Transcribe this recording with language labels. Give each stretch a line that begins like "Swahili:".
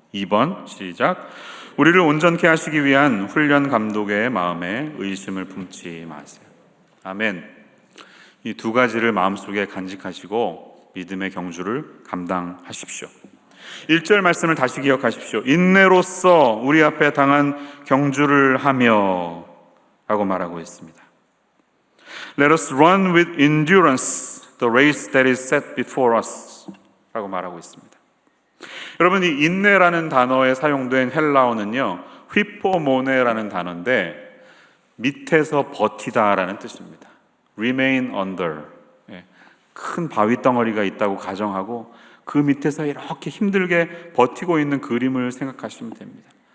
Korean: 2번, 시작. 우리를 온전케 하시기 위한 훈련 감독의 마음에 의심을 품지 마세요. 아멘. 이 두 가지를 마음속에 간직하시고 믿음의 경주를 감당하십시오. 1절 말씀을 다시 기억하십시오. 인내로써 우리 앞에 당한 경주를 하며 라고 말하고 있습니다.
English: Let us run with endurance the race that is set before us
Korean: 라고 말하고 있습니다. 여러분, 이 인내라는 단어에 사용된 헬라어는요, 휘포모네라는 단어인데 밑에서 버티다라는 뜻입니다.
English: Remain under.
Korean: 큰 바위 덩어리가 있다고 가정하고 그 밑에서 이렇게 힘들게 버티고 있는 그림을 생각하시면 됩니다.